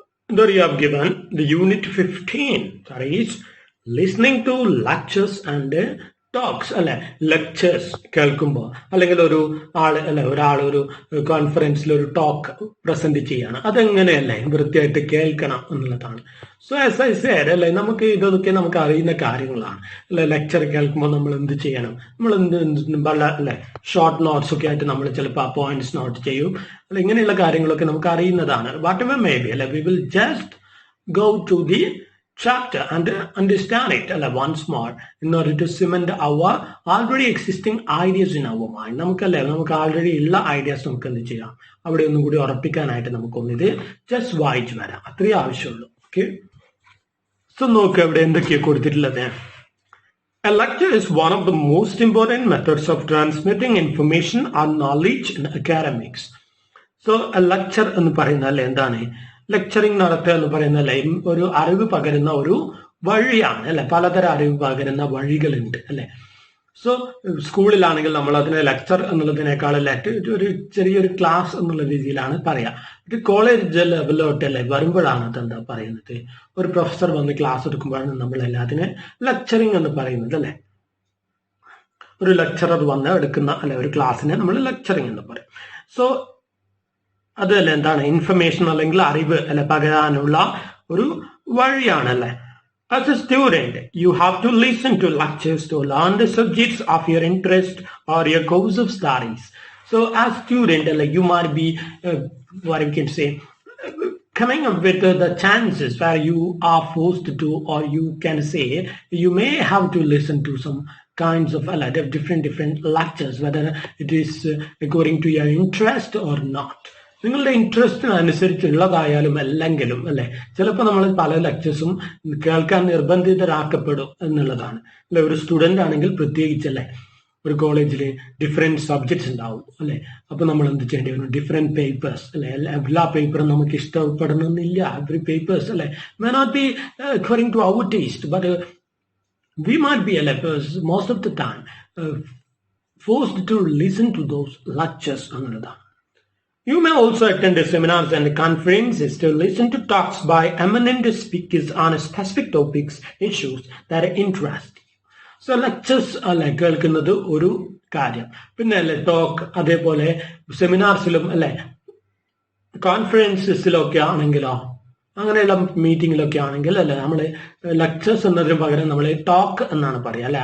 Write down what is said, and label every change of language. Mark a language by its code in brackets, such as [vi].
[en] There you have given the unit 15, that is listening to lectures and [ml] talks അല്ലെ, lectures കേൾക്കുമ്പോൾ അല്ലെങ്കിൽ ഒരാൾ ഒരു കോൺഫറൻസിൽ ഒരു ടോക്ക് പ്രസന്റ് ചെയ്യാണ്, അതെങ്ങനെയല്ലേ വൃത്തിയായിട്ട് കേൾക്കണം എന്നുള്ളതാണ്. [en] so as I said [ml] അല്ലെ, നമുക്ക് ഇതൊക്കെ നമുക്ക് അറിയുന്ന കാര്യങ്ങളാണ് അല്ലെ. ലെക്ചർ കേൾക്കുമ്പോൾ നമ്മൾ എന്ത് ചെയ്യണം, നമ്മൾ അല്ലെ ഷോർട്ട് നോട്ട്സ് ഒക്കെ ആയിട്ട് നമ്മൾ ചിലപ്പോൾ ആ പോയിന്റ്സ് നോട്ട് ചെയ്യും അല്ലെ. ഇങ്ങനെയുള്ള കാര്യങ്ങളൊക്കെ നമുക്ക് അറിയുന്നതാണ്. [en] Whatever may be അല്ലെ, we will just go to the chapter and understand it once more in order to cement our already existing ideas in our mind. [ml] നമുക്ക് ആൾറെഡി ഉള്ള ഐഡിയാസ് നമുക്ക് എന്ത് ചെയ്യാം, അവിടെ ഒന്നും കൂടി ഉറപ്പിക്കാനായിട്ട് നമുക്കൊന്നിത് ജസ്റ്റ് വായിച്ചു വരാം, അത്രേ ആവശ്യമുള്ളൂ. ഓക്കെ, സോ നോക്ക് അവിടെ എന്തൊക്കെയാണ് കൊടുത്തിട്ടുള്ളത്. [en] A lecture is one of the most important methods of transmitting information or knowledge in academics. So a lecture [ml] എന്ന് പറയുന്നത് അല്ലെ എന്താണ്, ലെക്ചറിങ് നടത്തുക എന്ന് പറയുന്നതല്ല, ഒരു അറിവ് പകരുന്ന ഒരു വഴിയാണ് അല്ലെ. പലതരം അറിവ് പകരുന്ന വഴികളുണ്ട് അല്ലെ. സോ സ്കൂളിലാണെങ്കിൽ നമ്മൾ അതിനെ ലെക്ചർ എന്നുള്ളതിനേക്കാൾ ഒരു ചെറിയൊരു ക്ലാസ് എന്നുള്ള രീതിയിലാണ് പറയാ. ഒരു കോളേജ് ലെവലിലോട്ടല്ലേ വരുമ്പോഴാണ് അതെന്താ പറയുന്നത്, ഒരു പ്രൊഫസർ വന്ന് ക്ലാസ് എടുക്കുമ്പോഴാണ് നമ്മൾ എല്ലാത്തിനെ ലെക്ചറിങ് എന്ന് പറയുന്നത് അല്ലെ. ഒരു ലെക്ചറർ വന്ന് എടുക്കുന്ന അല്ലെ ഒരു ക്ലാസ്സിനെ നമ്മൾ ലെക്ചറിങ് എന്ന് പറയും. സോ അതല്ല എന്താണ്, ഇൻഫർമേഷൻ അല്ലെങ്കിൽ അറിവ് അല്ലെ പകരാനുള്ള ഒരു വഴിയാണ് അല്ലെ. [en] As a student, you have to listen to lectures to learn the subjects of your interest or your course of studies. So as student, you might be, what we can say, coming up with the chances where you are forced to, or you can say, you may have to listen to some kinds of different lectures, whether it is according to your interest or not. [ml] നിങ്ങളുടെ ഇൻട്രസ്റ്റിനനുസരിച്ചുള്ളതായാലും അല്ലെങ്കിലും അല്ലെ, ചിലപ്പോൾ നമ്മൾ പല ലെക്ചേഴ്സും കേൾക്കാൻ നിർബന്ധിതരാക്കപ്പെടും എന്നുള്ളതാണ് അല്ലെ. ഒരു സ്റ്റുഡന്റ് ആണെങ്കിൽ പ്രത്യേകിച്ചല്ലേ, ഒരു കോളേജിൽ ഡിഫറെന്റ് സബ്ജക്ട്സ് ഉണ്ടാവും അല്ലെ. അപ്പൊ നമ്മൾ എന്ത് ചെയ്യേണ്ടി വരും, ഡിഫറെന്റ് പേപ്പേഴ്സ് അല്ലെ. എല്ലാ പേപ്പറും നമുക്ക് ഇഷ്ടപ്പെടണമെന്നില്ല. [en] every papers അല്ലെ may not be according to our taste, but we might be അല്ലെ most of the time forced to listen to those lectures [ml] എന്നുള്ളതാണ്. [en] You may also attend seminars and conferences to listen to talks by eminent speakers on specific topics, issues that interest you. [ml] So lectures അല്ലെ കേൾക്കുന്നത് ഒരു കാര്യം. പിന്നെ അല്ലെ talk, അതേപോലെ സെമിനാർസിലും അല്ലെ കോൺഫറൻസസിലൊക്കെ ആണെങ്കിലോ അങ്ങനെയുള്ള മീറ്റിങ്ങിലൊക്കെ ആണെങ്കിൽ അല്ലെ നമ്മൾ ലെക്ചേഴ്സ് എന്നതിന് പകരം നമ്മൾ ടോക്ക് എന്നാണ് പറയുക അല്ലെ.